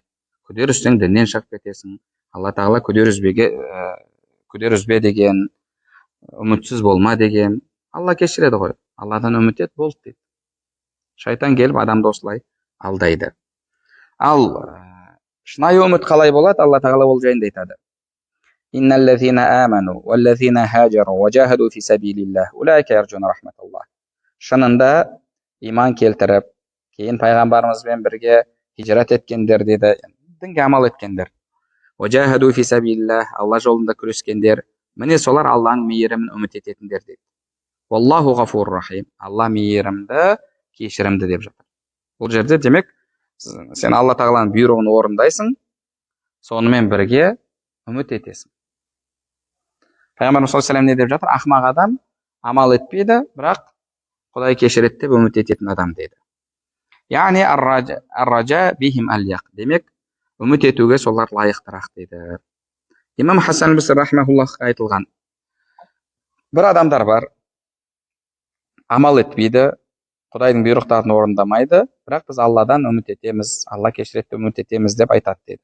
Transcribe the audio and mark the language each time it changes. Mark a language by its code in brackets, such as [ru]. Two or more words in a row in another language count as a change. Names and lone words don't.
[kk] Күдер үзсең діннен шығып кетесің. Алла тағала күдер үзбе деген, үмітсіз болма деген. Алла кешіреді ғой. Алладан үміт ет, болды дейді. Шайтан келіп адамды осылай алдайды. Ал шынайы үміт қалай болады? Алла тағала ол жайында айтады: [ar] "إن الذين آمنوا والذين هاجروا وجاهدوا في سبيل الله أولئك يرجون رحمة الله." [kk] Шынында иман келтіріп, кейін пайғамбарымызбен бірге хижрат еткендер деді, дінге амал еткендер. [ar] وجاهدوا في سبيل الله, [kk] Алла жолында күрескендер, міне солар Алланың мейірімін үміт ететіндер деді. [ar] والله غفور رحيم. [kk] Алла мейірімді, кешірімді деп жатыр. Бұл жерде демек, сен Алла тағаланың бұйрығын орындайсың, сонымен бірге үміт етесің. Пайғамбарымыз [ar] صلى الله عليه وسلم [kk] не деп жатыр? Ақымақ адам амал етпейді, бірақ Құдай кешіреді деп үміт ететін адам дейді. [ar] Яғни الرجاء بهم أليق. [kk] Демек, үміт етуге солар лайықтырақ дейді. Имам Хасан ал-Басри рахмаһуллахқа айтылған: бір адамдар бар, амал етпейді, Құдайдың бұйрықтарын орындамайды, бірақ біз Алладан үміт етеміз, Алла кешіреді деп үміт етеміз деп айтады дейді.